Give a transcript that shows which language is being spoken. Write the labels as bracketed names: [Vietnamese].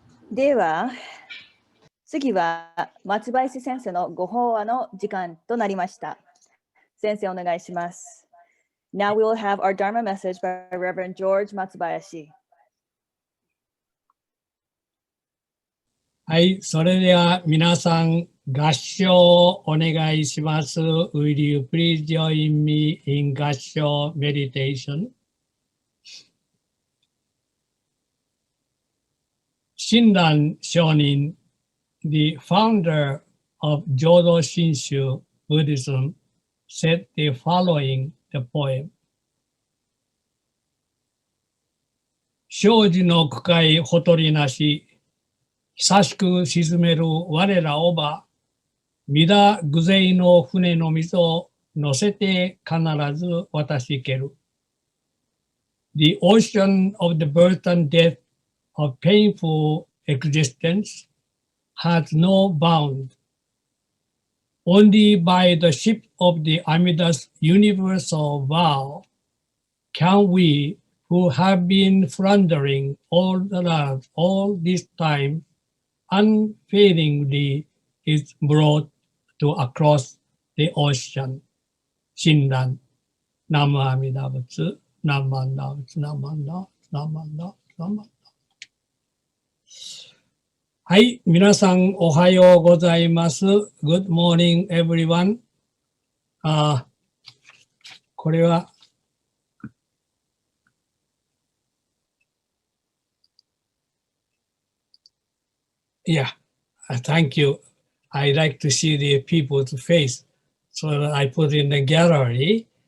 [Japanese] では、次は松林先生のご法話の時間となりました。先生お願いします。 [English] Now we will have our Dharma message by Reverend George Matsubayashi. [Japanese] はい、それでは皆さん合唱をお願いします。 [English] Will you please join me in 合唱 meditation? 親鸞上人 the founder of Jodo Shinshu Buddhism, said the following the poem. [Japanese] 生死の深いほとりなし、久しく沈める我らをば、皆偶然の船の水を乗せて必ず渡しける。 [English] The ocean of the birth and death of painful existence has no bound. Only by the ship of the Amida's universal vow can we, who have been floundering all this time, unfailingly is brought to across the ocean. [Japanese] 親鸞、南無阿弥陀仏、南無阿弥陀仏、南無阿弥陀仏、南無阿弥陀仏、南無阿弥陀仏。はい、皆さんおはようございます。 [English] Good morning, everyone. [Japanese] これは、 [English] Yeah, thank you. I like to see the people's face, so that I put in the gallery.